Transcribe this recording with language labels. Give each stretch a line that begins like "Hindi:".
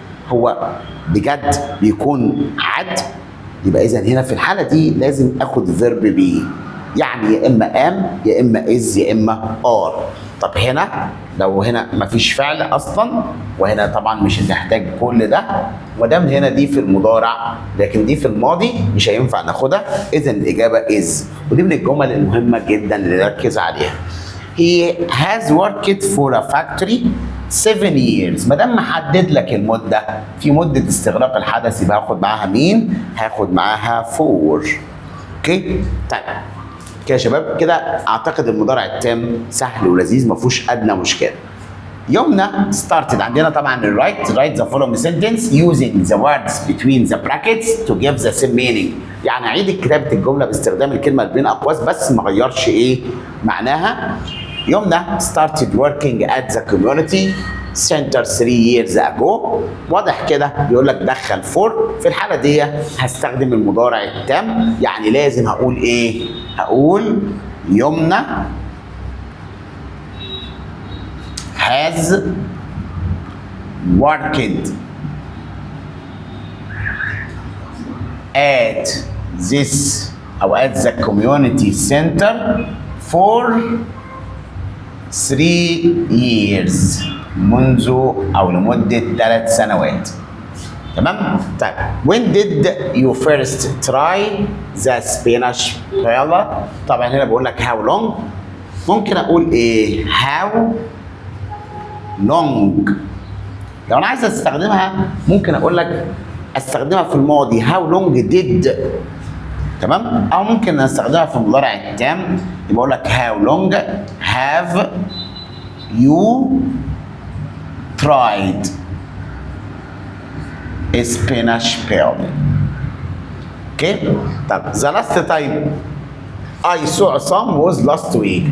Arabic: هو بجد بيكون عد، يبقى اذا هنا في الحاله دي لازم اخد فيرب بي، يعني يا اما ام يا اما از يا اما ار. طب هنا لو هنا مفيش فعل اصلا، وهنا طبعا مش هنحتاج كل ده، ودام هنا دي في المضارع لكن دي في الماضي مش هينفع ناخدها، اذا الاجابه از. ودي من الجمل المهمه جدا اللي نركز عليها.
English: he has worked for a factory 7 years.
Arabic: ما دام محدد لك المده في مده استغراق الحدث يبقى هاخد معاها مين؟ هاخد معاها for. اوكي؟ طيب كده يا شباب كده اعتقد المضارع التام سهل ولذيذ ما فيهوش ادنى مشكله.
English: يومنا started
Arabic: عندنا طبعا الرايت
English: write the following sentence using the words between the brackets to give the same meaning.
Arabic: يعني عيد كتابه الجمله باستخدام الكلمه اللي بين اقواس بس ما غيرش ايه معناها.
English: يومنا started working at the community center 3 years ago.
Arabic: واضح كده بيقول لك دخل فور، في الحاله دي هستخدم المضارع التام، يعني لازم هقول ايه؟ هقول يمنى
English: has worked at this او at the community center for 3 years
Arabic: منذ او لمده 3 سنوات. تمام؟ طيب
English: when did you first try the Spanish paella؟
Arabic: طبعا هنا بقول لك
English: how long،
Arabic: ممكن اقول ايه؟
English: how long.
Arabic: لو انا عايز استخدمها ممكن اقول لك استخدمها في الماضي
English: how long did.
Arabic: تمام؟ او ممكن استخدمها في المضارع التام يبقى اقول لك
English: how long have you tried Spanish paella.
Arabic: اوكي؟ طب
English: the last time I saw Sam was last week.